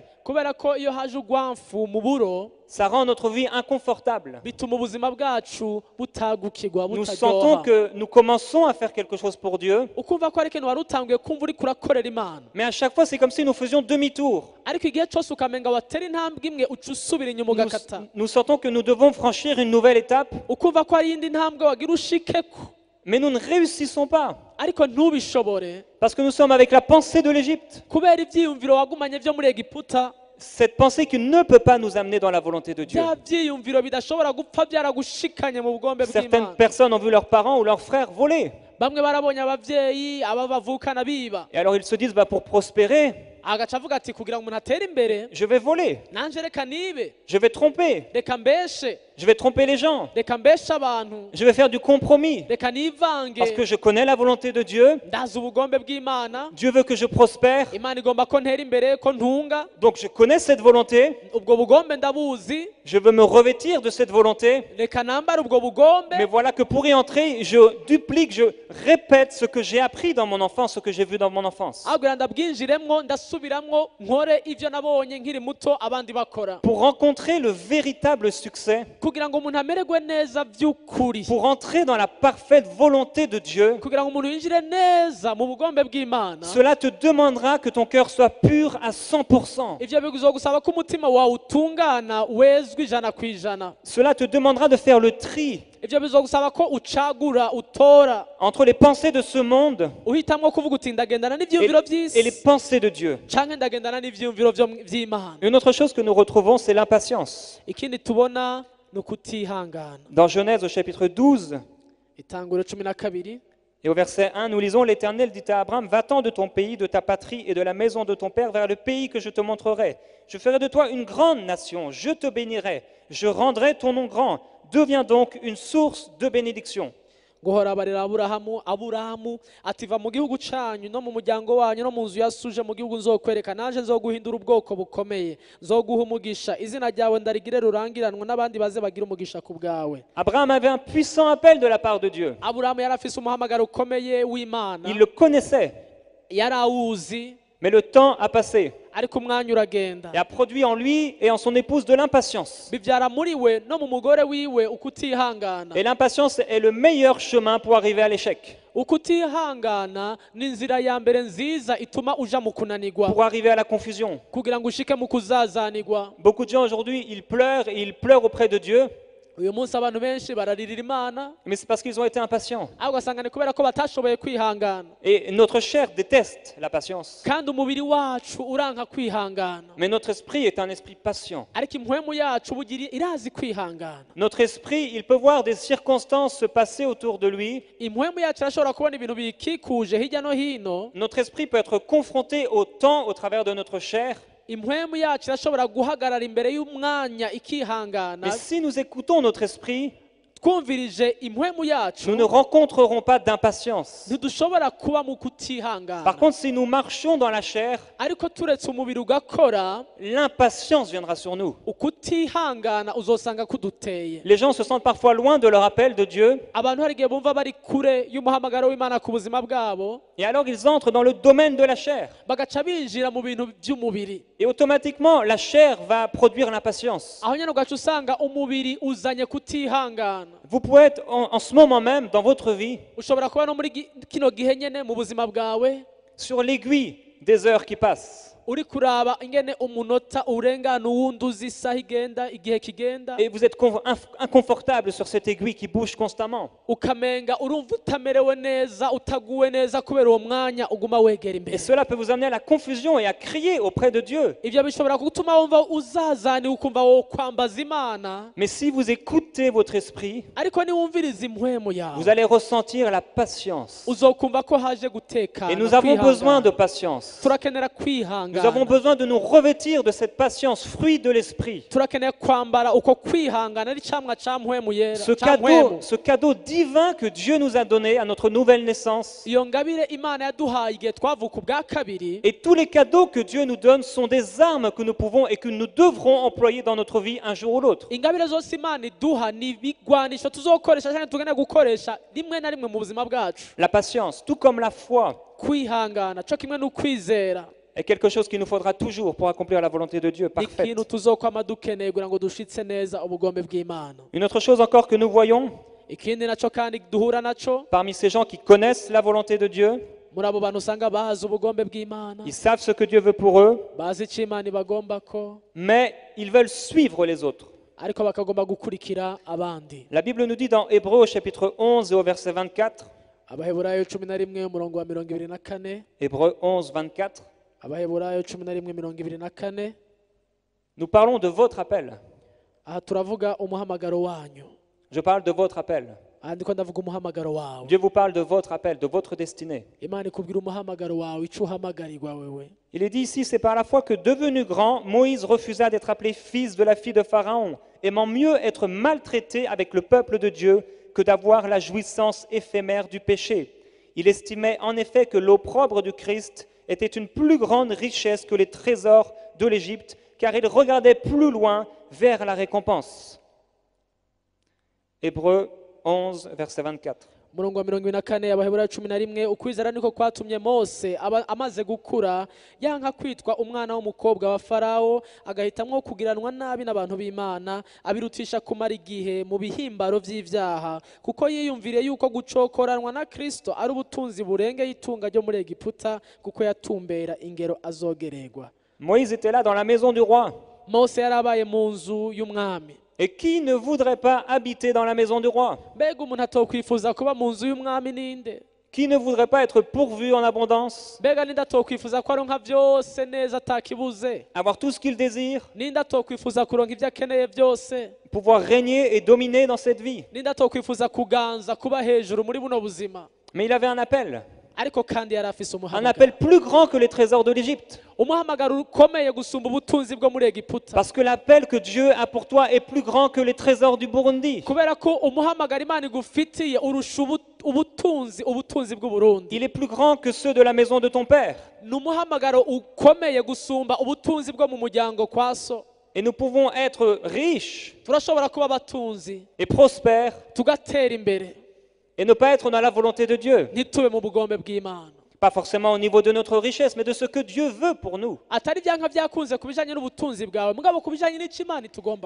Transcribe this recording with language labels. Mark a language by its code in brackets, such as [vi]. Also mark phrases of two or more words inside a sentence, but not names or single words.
[rn] kubera ko iyo haje urwamfu mu buro [fr] ça rend notre vie inconfortable. [rn] bituma ubuzima bwacu butagukirwa, [fr] Nous sentons [rn] butaryoha, [fr] que nous commençons à faire quelque chose pour Dieu, [rn] ukumva ko ari ikintu wari utanguye kumva uriko urakorera Imana, [fr] mais à chaque fois c'est comme si nous faisions demi-tour. [rn] ariko igihe cose ukamenga watera intambwe imwe uca usubira inyuma [fr] Nous, [rn] ugakata, [fr] nous sentons que nous devons franchir une nouvelle étape, [rn] ukumva ko ari iyindi ntambwe wagira ushikeko, [fr] mais nous ne réussissons pas. [rn] ariko ntubishobore [fr] Parce que nous sommes avec la pensée de l'Égypte. [rn] kubera ivyiyumviro wagumanye vyo muri Egiputa, [fr] Cette pensée qui ne peut pas nous amener dans la volonté de Dieu. [rn] bya vyiyumviro bidashobora gupfa byaragushikanye mu bugombe [fr] Certaines [rn] bw'Imana. [fr] personnes ont vu leurs parents ou leurs frères voler. [rn] Bamwe barabonye abavyeyi aba bavukana biba, [fr] Et alors ils se disent, bah, pour prospérer, [rn] agaca avuga ati kugira ngo umuntu atere imbere [fr] je vais voler, [rn] nanje reka nibe, [fr] je vais tromper, [rn] reka mbeshe, [fr] je vais tromper les gens, [rn] reka mbeshe abantu, [fr] je vais faire du compromis. [rn] reka nivange, [fr] Parce que je connais la volonté de Dieu, [rn] ndazi ubugombe bw'Imana, [fr] Dieu veut que je prospère, [rn] Imana igomba ko ntera imbere, ko ntunga, [fr] donc je connais cette volonté, [rn] ubwo bugombe ndabuzi, [fr] je veux me revêtir de cette volonté, [rn] reka nambare ubwo bugombe, [fr] mais voilà que pour y entrer, je duplique, je répète ce que j'ai appris dans mon enfance, ce que j'ai vu dans mon enfance. [rn] ahubwo ndabwinjiremwo ndasubiramwo nkore ivyo nabonye nkiri muto abandi bakora, [fr] Pour rencontrer le véritable succès, [rn] kugira ngo umuntu amererwe neza vy'ukuri, [fr] pour entrer dans la parfaite volonté de Dieu, [rn] kugira ngo umuntu yinjire neza mu bugombe bw'Imana, [fr] cela te demandera que ton cœur soit pur à 100%. [rn] ivyo bizogusaba ko umutima wawe utungana wezwe 100%. [fr] Cela te demandera de faire le tri [rn] Ivyo bizogusaba ko ucagura, utora, [fr] entre les pensées de ce monde [rn] uhitamwo kuvuga uti ndagendana [fr] et, [rn] n'ivyiyumviro [fr] et les [rn] vy'isi [fr] pensées de Dieu. [rn] canke ndagendana n'ivyiyumviro vy'Imana. [fr] Une autre chose que nous retrouvons, c'est l'impatience. [rn] Ikindi tubona ni ukutihangana. [fr] Dans Genèse au chapitre 12 [rn] Itanguriro 12 [fr] et au verset 1, nous lisons: L'Éternel dit à Abraham, va-t'en de ton pays, de ta patrie et de la maison de ton père vers le pays que je te montrerai. Je ferai de toi une grande nation, je te bénirai, je rendrai ton nom grand. Deviens donc une source de bénédiction. [rn] guhora barira Aburahamu ati va mu gihugu canyu no mu muryango wanyu no mu nzu yasuje mu gihugu nzokwereka, naje nzoguhindura ubwoko bukomeye, nzoguha umugisha, izina ryawe ndarigire rurangiranwa n'abandi baze bagira umugisha ku bwawe. [fr] Abraham avait un puissant appel de la part de Dieu. [rn] Aburahamu yari afise umuhamagaro ukomeye w'Imana, [fr] Il le connaissait, [rn] yari awuzi, [fr] mais le temps a passé [rn] ariko umwanya uragenda, [fr] et a produit en lui et en son épouse de l'impatience. [rn] bivyara muri we no mu mugore wiwe ukutihangana. [fr] Et l'impatience est le meilleur chemin pour arriver à l'échec, [rn] Ukutihangana ni inzira ya mbere nziza ituma uja mu kunanirwa, [fr] pour arriver à la confusion. [rn] kugira ngo ushike mu kuzazanirwa. [fr] Beaucoup de gens aujourd'hui, ils pleurent et ils pleurent auprès de Dieu, [rn] Uyu munsi abantu benshi bararirira Imana, [fr] mais c'est parce qu'ils ont été impatients. [rn] ahubwo ugasanga ni kubera ko batashoboye kwihangana, [fr] Et notre chair déteste la patience. [rn] kandi umubiri wacu uranka kwihangana, [fr] Mais notre esprit est un esprit patient. [rn] ariko impwemu yacu bugira irazi kwihangana. [fr] Notre esprit, il peut voir des circonstances se passer autour de lui. [rn] Impwemu yacu irashobora kubona ibintu bikikuje hirya no hino, [fr] Notre esprit peut être confronté au temps au travers de notre chair. [rn] impwemu yacu irashobora guhagarara imbere y'umwanya ikihangana [fr] Mais si nous écoutons notre esprit, [rn] twumvirije impwemu yacu [fr] nous ne rencontrerons pas d'impatience. [rn] ntidushobora kuba mu [fr] Par [rn] kutihangana [fr] contre, si nous marchons dans la chair, [rn] ariko turetse umubiri ugakora [fr] l'impatience viendra sur nous. [rn] ukutihangana uzosanga kuduteye [fr] Les gens se sentent parfois loin de leur appel de Dieu, [rn] abantu hari igihe bumva bari kure y'umuhamagaro w'Imana ku buzima bwabo [fr] et alors ils entrent dans le domaine de la chair. [rn] bagaca binjira mu bintu by'umubiri [fr] Et automatiquement, la chair va produire l'impatience. [rn] aho nyine ugaca usanga umubiri uzanye kutihangana [fr] Vous pouvez être en ce moment même dans votre vie [rn] ushobora kuba no muri kino gihe nyene mu buzima bwawe [fr] sur l'aiguille des heures qui passent. [rn] uri kuraba ingene umunota urengana uwundi uzi isaha igenda igihe kigenda [fr] Et vous êtes inconfortable sur cette aiguille qui bouge constamment. [rn] ukamenga urumva utamerewe neza utaguwe neza kubera uwo mwanya uguma wegera [fr] Et [rn] imbere [fr] cela peut vous amener à la confusion et à crier auprès de Dieu. [rn] ivyo bishobora gutuma wumva uzazaniwe ukumva wo kwambaza Imana [fr] Mais si vous écoutez votre esprit, [rn] ariko niwumviriza impwemu [fr] vous [rn] yawe [fr] allez ressentir la patience. [rn] uzokumva ko haje gutekana [fr] Et nous avons besoin de patience. [rn] turakenera kwihangana [fr] Nous avons besoin de nous revêtir de cette patience, fruit de l'esprit. [rn] turakeneye kwambara uko kwihangana ari camwa ca mpwemu yera [fr] Ce cadeau divin que Dieu nous a donné à notre nouvelle naissance. [rn] iyo ngabire Imana yaduhaye igihe twavuka ubwa kabiri [fr] Et tous les cadeaux que Dieu nous donne sont des armes que nous pouvons et que nous devrons employer dans notre vie un jour ou l'autre. [rn] ingabire zose Imana iduha ni ibigwanisho tuzokoresha cyane tugenda gukoresha rimwe na rimwe mu buzima bwacu [fr] La patience, tout comme la foi, [rn] kwihangana cyo kimwe n'ukwizera [fr] est quelque chose qu'il nous faudra toujours pour accomplir la volonté de Dieu parfaite. [rn] ikintu tuzokwama dukeneye kugira ngo dushitse neza ubugombe bw'Imana [fr] Une autre chose encore que nous voyons [rn] ikindi naco kandi duhura naco [fr] parmi ces gens qui connaissent la volonté de Dieu, [rn] muri abo bantu usanga bazi ubugombe bw'Imana [fr] ils savent ce que Dieu veut pour eux, [rn] bazi icyo Imana ibagomba ko [fr] mais ils veulent suivre les autres. [rn] ariko bakagomba gukurikira abandi [fr] La Bible nous dit dans Hébreux au chapitre 11 et au verset 24, [rn] abaheburayo 11 umurongo wa 24 [fr] Hébreux 11, 24, [rn] abaheburayo 11:24 [fr] nous parlons de votre appel. [rn] aha turavuga umuhamagaro wanyu [fr] Je parle de votre appel. [rn] aha ndiko ndavuga umuhamagaro wawe [fr] Dieu vous parle de votre appel, de votre destinée. [rn] Imana ikubwira umuhamagaro wawe icyo uhamagarirwa wewe [fr] Il est dit ici, c'est par la foi que devenu grand, Moïse refusa d'être appelé fils de la fille de Pharaon, aimant mieux être maltraité avec le peuple de Dieu que d'avoir la jouissance éphémère du péché. Il estimait en effet que l'opprobre du Christ était une plus grande richesse que les trésors de l'Égypte, car il regardait plus loin vers la récompense. Hébreux 11, verset 24. [rn] umurongo wa 24 abaheburayo 11 ukwizera niko kwatumye Mose amaze gukura yanka kwitwa umwana w'umukobwa wa Farawo agahitamwo kugiranwa nabi n'abantu b'Imana abirutisha kumara igihe mu bihimbaro by'ivyaha kuko yiyumvire yuko gucokoranwa na Kristo ari ubutunzi burengeye itunga ryo muri Egiputa kuko yatumbera ingero azogererwa. [fr] Moïse était là dans la maison du roi. [rn] Mose yarabaye mu nzu y'umwami. [fr] Et qui ne voudrait pas habiter dans la maison du roi? [rn] Mbega umuntu atokwifuza kuba mu nzu y'umwami ninde? [fr] Qui ne voudrait pas être pourvu en abondance? [rn] Mbega ninde atokwifuza ko aronka byose neza atakibuze? [fr] Avoir tout ce qu'il désire? [rn] Ninde atokwifuza kuronka ibyo akeneye byose? [fr] Pouvoir régner et dominer dans cette vie? [rn] Ninde atokwifuza kuganza kuba hejuru muri buno buzima? [fr] Mais il avait un appel. [rn] Ariko kandi yari afise [fr] Un [rn] umuhamagaro. [fr] appel plus grand que les trésors de l'Égypte. [rn] Umuhamagaro ukomeye gusumba ubutunzi bwo muri Egiputa. [fr] Parce que l'appel que Dieu a pour toi est plus grand que les trésors du Burundi. [rn] Kubera ko umuhamagaro Imana igufitiye urusha ubutunzi bw'u Burundi. [fr] Il est plus grand que ceux de la maison de ton père. [rn] Ni umuhamagaro ukomeye gusumba ubutunzi bwo mu muryango kwa so. [fr] Et nous pouvons être riches [rn] Turashobora kuba abatunzi [fr] et prospères [rn] tugatera imbere [fr] et ne pas être dans la volonté de Dieu. [rn] ntitube mu bugombe bw'Imana. [fr] Pas forcément au niveau de notre richesse, mais de ce que Dieu veut pour nous. [rn] Atari byanka byakunze kubijanye n'ubutunzi bwawe mugabo kubijanye n'icyo Imana itugomba.